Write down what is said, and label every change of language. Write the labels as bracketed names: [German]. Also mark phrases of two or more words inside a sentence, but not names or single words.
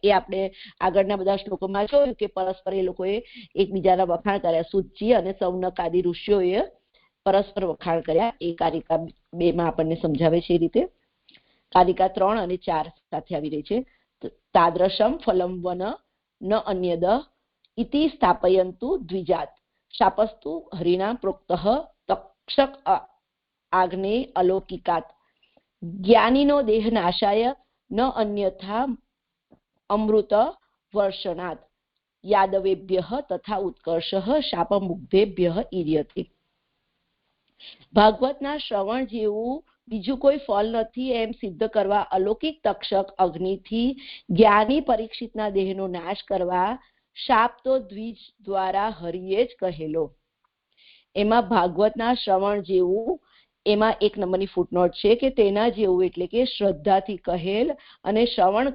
[Gujarati] એ આપણે આગળના બધા શ્લોકોમાં જોયું કે પરસ્પર એ લોકોએ એકબીજાના વખાણ કર્યા. સુતજી અને શૌનક આદિ ઋષિઓએ પરસ્પર વખાણ કર્યા. એ કારિકા 2માં આપણને સમજાવે છે. એ રીતે કારિકા 3 અને 4 સાથે આવી રહી છે. [Sanskrit] तादृशम फलम वन न अन्यद इति स्थापयन्तु द्विजात् शापस्तु हरिणा प्रोक्तः तक्षक आग्नेय अलौकिकात् ज्ञानिनो देहनाशाय न अन्यथा अमृत वर्षणात् यादवेभ्यः तथा उत्कर्षः शापमुग्धेभ्यः ईर्यते। [Gujarati] ભાગવતના શ્રવણ જેવું બીજું કોઈ ફળ નથી એમ સિદ્ધ કરવા અલૌકિક તક્ષક અગ્નિથી જ્ઞાની પરીક્ષિતના દેહનો નાશ કરવા શાપ તો દ્વિજ દ્વારા હરિએ જ કહેલો. એમાં ભાગવતના શ્રવણ જેવું, એમાં એક નંબરની ફૂટનોટ છે કે તેના જેવું એટલે કે શ્રદ્ધાથી કહેલ અને શ્રવણ